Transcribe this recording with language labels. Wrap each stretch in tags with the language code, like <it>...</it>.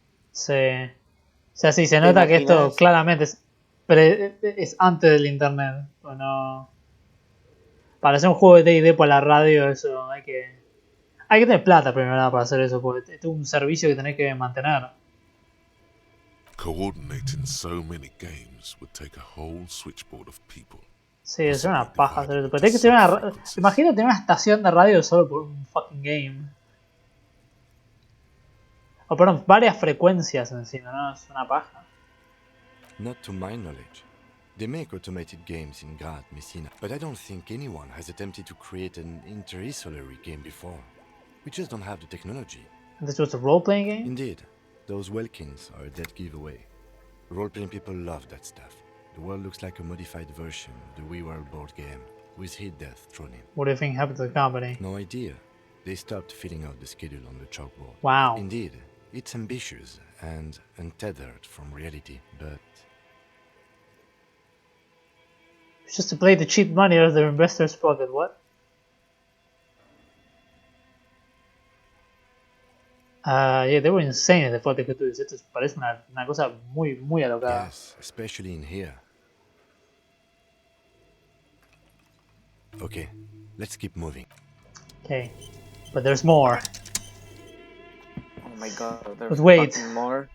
<es>Sí. O sea, sí, se nota que esto claramente es antes del internet. O no... Para hacer un juego de D&D por la radio, eso hay que tener plata primero nada para hacer eso, porque es un servicio que tenés que mantener.</es> <en>Coordinating so many games would take a whole switchboard of people.</en> <es>Sí, es una paja hacer eso. Pero tenés que tener imagínate tener una estación de radio solo por un</es> <en>fucking game.</en> <es>O perdón, varias frecuencias encima, ¿no? Es una paja.</es> <en>Not to my knowledge. They make automated games in GGAD, Messina, but I don't think anyone has attempted to create an inter-isolary game before. We just don't have the technology. And this was a role-playing game? Indeed. Those Welkins are a dead giveaway. Role-playing people love that stuff. The world looks like a modified version of the We World board game, with hit death thrown in. What do you think happened to the company? No idea. They stopped filling out the schedule on the chalkboard. Wow. Indeed, it's ambitious and untethered from reality, but It's just to play the cheap money out of their investors' pocket. What? Yeah, they were insane they thought they could do this.</en> <es>Esto parece una cosa muy, muy alocada.</es> <en>yes, especially in here. Okay, let's keep moving. Okay, but there's more. Oh my god, But there's wait, fucking more.</en>